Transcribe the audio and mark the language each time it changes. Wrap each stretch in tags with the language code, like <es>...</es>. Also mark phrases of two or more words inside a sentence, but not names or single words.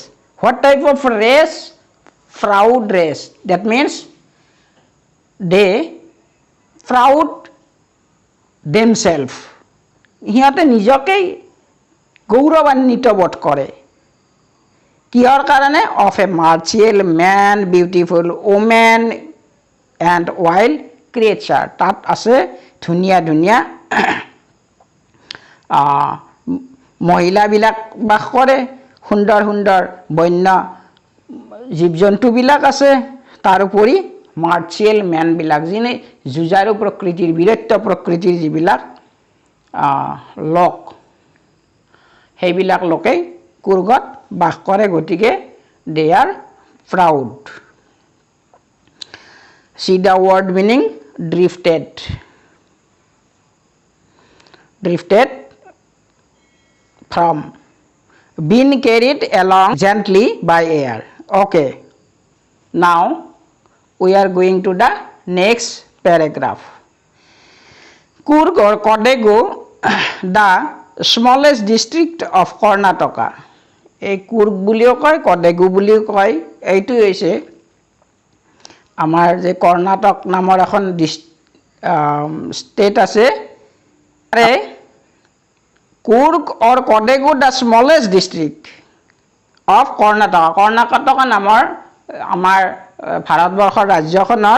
<en>What type of race? Proud race. That means they proud themselves.</en> <as>সিহঁতে নিজকেই গৌৰৱান্বিত বোধ কৰে কিহৰ কাৰণে</as> <en>of a martial man, beautiful woman and wild creature.</en> <as>তাত আছে ধুনীয়া ধুনীয়া মহিলাবিলাক বাস কৰে সুন্দৰ সুন্দৰ বন্য জীৱ জন্তুবিলাক আছে তাৰোপৰি</as> <en>martial menবিলাক</en> <as>যিনে যুঁজাৰু প্ৰকৃতিৰ বীৰত্ব প্ৰকৃতিৰ যিবিলাক লোক সেইবিলাক লোকেই কুৰ্গত বাস কৰে গতিকে</as> <en>they are proud. See the word meaning drifted. Drifted from being carried along gently by air. Okay, now we are going to the next paragraph. Kurg or Kodagu, the smallest district of Karnataka.</en> <as>এই কুৰ্গ বুলিও কয় কডেগু বুলিও কয় এইটো হৈছে আমাৰ যে কৰ্ণাটক নামৰ এখন ষ্টেট আছে আৰে</as> <en>Coorg or Kodagu the smallest district of Karnataka</en> <as>কৰ্ণাটক নামৰ আমাৰ ভাৰতবৰ্ষৰ ৰাজ্যখনত</as>